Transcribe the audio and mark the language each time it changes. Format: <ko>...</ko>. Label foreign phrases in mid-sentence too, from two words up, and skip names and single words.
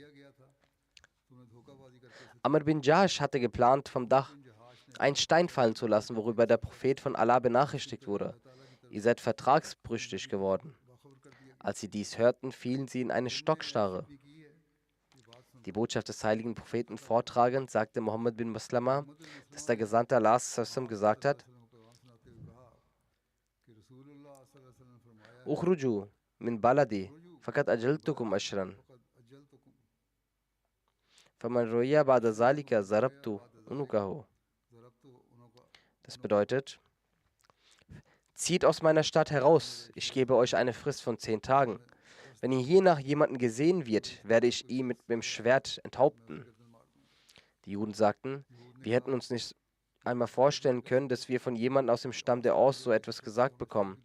<de>Amr bin Jash hatte geplant, vom Dach einen Stein fallen zu lassen, worüber der Prophet von Allah benachrichtigt wurde. Ihr seid vertragsbrüchig geworden. Als sie dies hörten, fielen sie in eine Stockstarre. Die Botschaft des heiligen Propheten vortragend, sagte Mohammed bin Maslama, dass der Gesandte Allah gesagt hat,</de> <ar>اخرجوا من بلدي فقد أجلتكم عشرا. فمن رئي بعد ذلك ضربت عنقه.</ar> <de>Das bedeutet, zieht aus meiner Stadt heraus, ich gebe euch eine Frist von 10 Tagen. Wenn hier hiernach jemanden gesehen wird, werde ich ihn mit dem Schwert enthaupten. Die Juden sagten, wir hätten uns nicht einmal vorstellen können, dass wir von jemandem aus dem Stamm der Aus so etwas gesagt bekommen.</de>